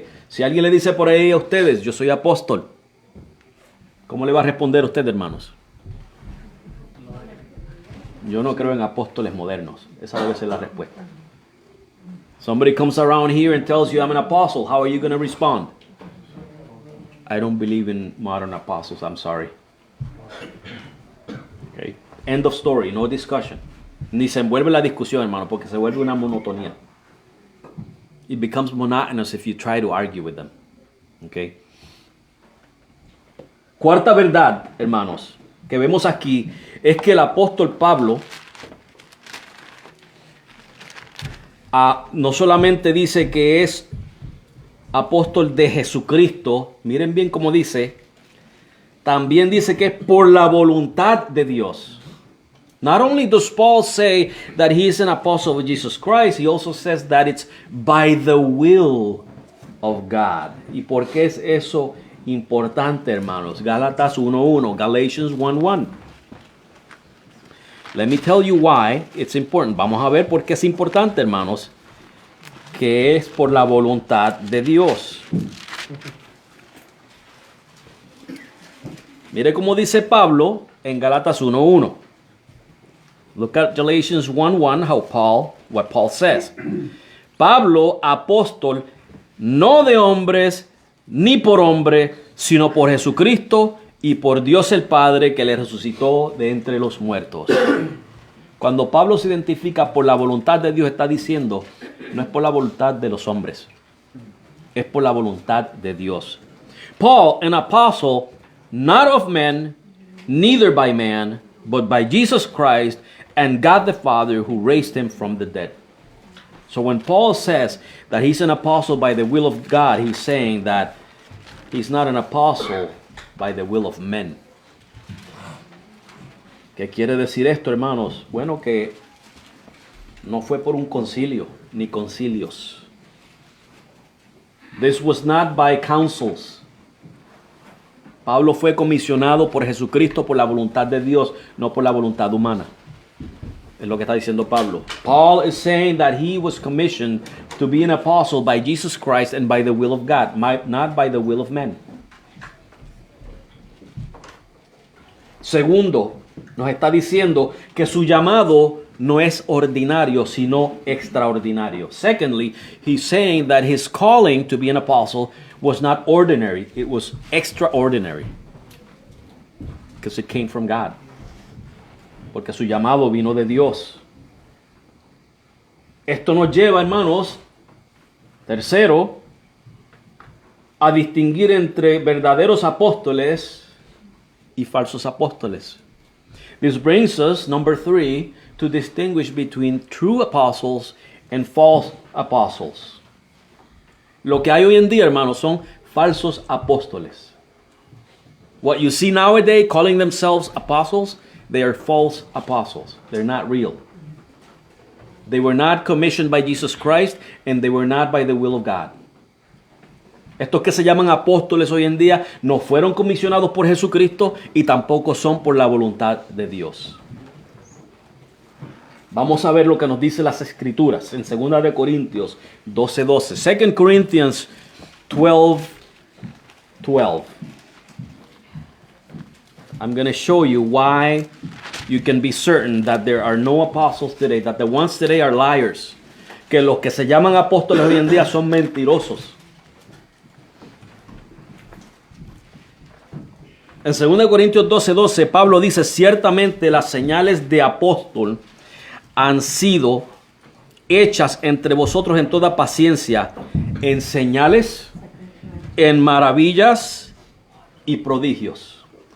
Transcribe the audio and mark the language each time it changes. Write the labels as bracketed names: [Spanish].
[Spanish] Si alguien le dice por ahí a ustedes, yo soy apóstol, ¿cómo le va a responder a usted, hermanos? Yo no creo en apóstoles modernos. Esa debe ser la respuesta. [English] Somebody comes around here and tells you I'm an apostle. How are you going to respond? I don't believe in modern apostles. I'm sorry. Okay. End of story. No discussion. [Spanish] Ni se envuelve la discusión, hermano, porque se vuelve una monotonía. [English] It becomes monotonous if you try to argue with them. Okay. [Spanish] Cuarta verdad, hermanos, que vemos aquí es que el apóstol Pablo no solamente dice que es apóstol de Jesucristo, miren bien cómo dice, también dice que es por la voluntad de Dios. [English] Not only does Paul say that he is an apostle of Jesus Christ, he also says that it's by the will of God. [Spanish] ¿Y por qué es eso importante, hermanos? Gálatas 1:1, Galatians 1:1. [English] Let me tell you why it's important. [Spanish] Vamos a ver por qué es importante, hermanos, que es por la voluntad de Dios. Mire cómo dice Pablo en Gálatas 1:1. [English] Look at Galatians 1:1, what Paul says. [Spanish] Pablo, apóstol, no de hombres ni por hombre, sino por Jesucristo y por Dios el Padre que le resucitó de entre los muertos. Cuando Pablo se identifica por la voluntad de Dios, está diciendo, no es por la voluntad de los hombres, es por la voluntad de Dios. [English] Paul, an apostle, not of men, neither by man, but by Jesus Christ and God the Father who raised him from the dead. So when Paul says that he's an apostle by the will of God, he's saying that he's not an apostle by the will of men. [Spanish] ¿Qué quiere decir esto, hermanos? Bueno, que no fue por un concilio ni concilios. [English] This was not by councils. [Spanish] Pablo fue comisionado por Jesucristo por la voluntad de Dios, no por la voluntad humana. Es lo que está diciendo Pablo. [English] Paul is saying that he was commissioned to be an apostle by Jesus Christ and by the will of God, not by the will of men. [Spanish] Segundo, nos está diciendo que su llamado no es ordinario, sino extraordinario. [English] Secondly, he's saying that his calling to be an apostle was not ordinary, it was extraordinary. Because it came from God. [Spanish] Porque su llamado vino de Dios. Esto nos lleva, hermanos, tercero, a distinguir entre verdaderos apóstoles y falsos apóstoles. [English] This brings us, number 3, to distinguish between true apostles and false apostles. [Spanish] Lo que hay hoy en día, hermanos, son falsos apóstoles. [English] What you see nowadays calling themselves apostles, they are false apostles. They're not real. They were not commissioned by Jesus Christ and they were not by the will of God. [Spanish] Estos que se llaman apóstoles hoy en día no fueron comisionados por Jesucristo y tampoco son por la voluntad de Dios. Vamos a ver lo que nos dice las Escrituras en 2 de Corintios 12:12. [English] 2 Corinthians 12:12. I'm going to show you why you can be certain that there are no apostles today, that the ones today are liars. [Spanish] Que los que se llaman apóstoles hoy en día son mentirosos. En 2 Corintios 12:12, Pablo dice, ciertamente las señales de apóstol han sido hechas entre vosotros en toda paciencia, en señales, en maravillas y prodigios.